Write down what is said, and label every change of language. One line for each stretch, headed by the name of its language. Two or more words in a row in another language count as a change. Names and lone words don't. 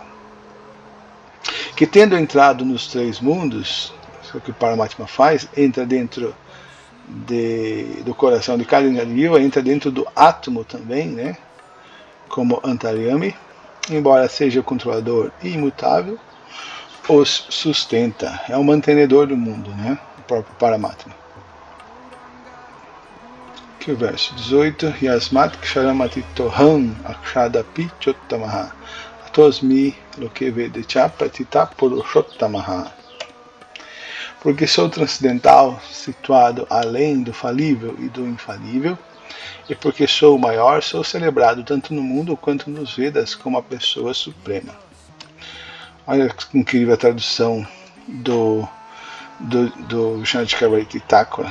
Portuguese: Que tendo entrado nos 3 mundos, isso que o Paramatma faz, entra dentro do coração de cada entidade viva, entra dentro do átomo também, né? Como Antaryami, embora seja o controlador e imutável, os sustenta, é o mantenedor do mundo, né? O próprio Paramatma. Aqui o verso 18,
Sanskrit: Yasmat Ksharamati Toham Akshadapi Chottamaha Atosmi Lokevedecha Pratita Purushottamaha.
Portuguese: Porque sou transcendental, situado além do falível e do infalível, e porque sou o maior, sou celebrado tanto no mundo quanto nos Vedas como a pessoa suprema. Olha que incrível a tradução do Vishwanath Chakravarti Thakura.